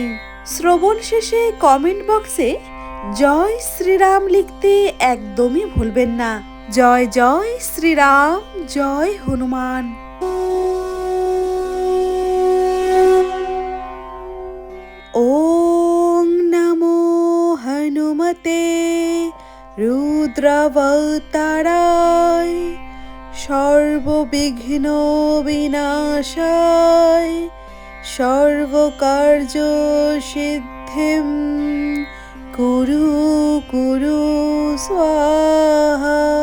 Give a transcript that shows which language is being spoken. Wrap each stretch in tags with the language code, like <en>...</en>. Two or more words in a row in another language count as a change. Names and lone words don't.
<bn>শ্রবণ শেষে কমেন্ট বক্সে জয় শ্রীরাম লিখতে একদমই ভুলবেন না। জয় জয় শ্রীরাম, জয় হনুমান।</bn> <sa>ওং নমো হনুমতে রুদ্রাবতারায় সর্ববিঘ্ন বিনাশায় সর্বকার্য সিদ্ধিম কুরু কুরু স্বাহা।</sa>